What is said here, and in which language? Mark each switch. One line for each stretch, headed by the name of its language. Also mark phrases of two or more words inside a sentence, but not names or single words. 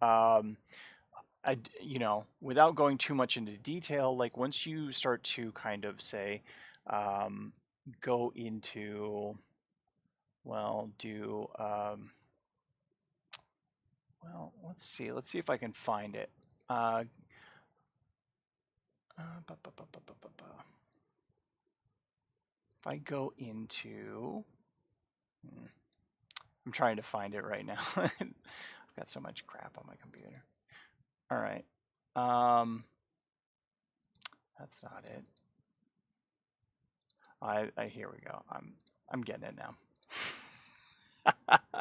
English: Without going too much into detail, like once you start to kind of say, um, go into, well, do, well, let's see if I can find it. Uh, ba, ba, ba, ba, ba, ba, ba. If I go into, hmm, I'm trying to find it right now. I've got so much crap on my computer. All right. That's not it. Here we go. I'm getting it now.